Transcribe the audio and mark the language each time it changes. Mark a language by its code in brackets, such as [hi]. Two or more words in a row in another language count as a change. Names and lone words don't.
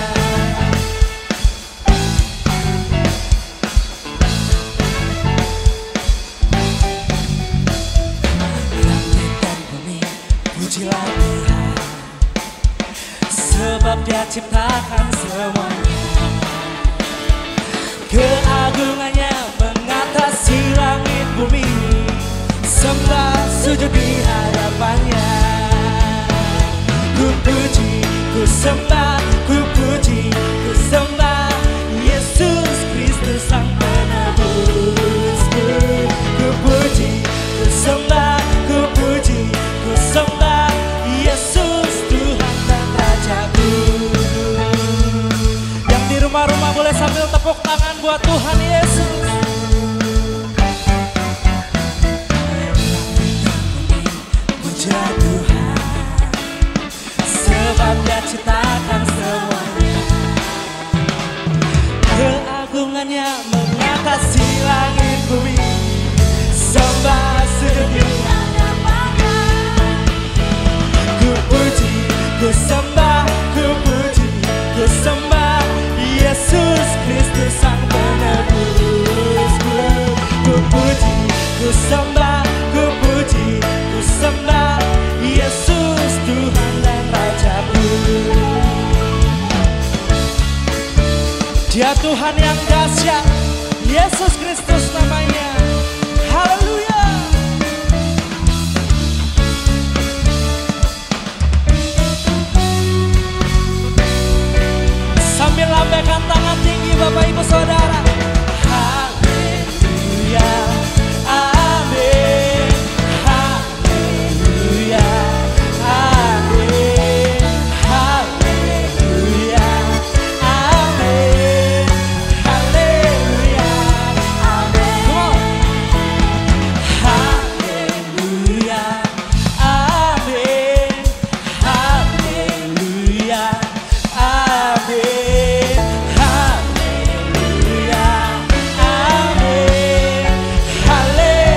[id] Langit dan bumi, pujilah Dia, sebab Dia ciptakan semuanya. Keagungannya mengatasi langit bumi, sembah sujud di hadapannya. Ku puji, ku sembah, ku puji, ku sembah Yesus Kristus Sang Penebusku. Ku puji, ku sembah, ku puji, ku sembah Yesus Tuhan dan Rajaku. Yang di rumah-rumah boleh sambil tepuk tangan buat Tuhan Yesus. Puja Tuhan, sebab Dia ciptakan semuanya. Keagungannya mengatasi langit bumi, sembah sujud di hadapannya. Ku puji, ku sembah, ku puji, ku sembah Yesus Kristus Sang Penebusku. Ku puji, ku sembah, ku puji, ku sembah Yesus Tuhan dan Rajaku. Dia Tuhan yang dahsyat, Yesus Kristus namanya. Haleluya. Sambil lambaikan tangan tinggi Bapak Ibu Saudara. Haleluya. Amin. Haleluya. Amin. Haleluya. Amin. Haleluya. Amin. [en] Come on. [id] Haleluya. Amin. Haleluya. Amin. Haleluya. Amin. Haleluya.